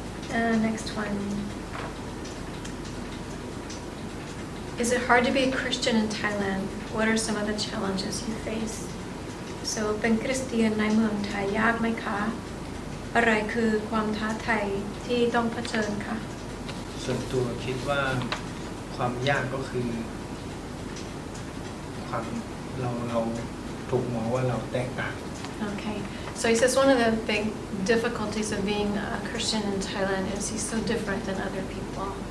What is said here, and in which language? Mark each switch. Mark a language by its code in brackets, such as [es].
[en] Okay. Next one. Is it hard to be a Christian in Thailand? What are some of the challenges you face? [th] So เป็นคริสเตียนในเมืองไทยยากไหมคะ อะไรคือความท้าทายที่ต้องเผชิญคะ ส่วนตัวคิดว่าความยากก็คือความเราถูกมองว่าเราแตกต่าง [en] Okay. So he says one of the big difficulties of being a Christian in Thailand is he's so different than other people.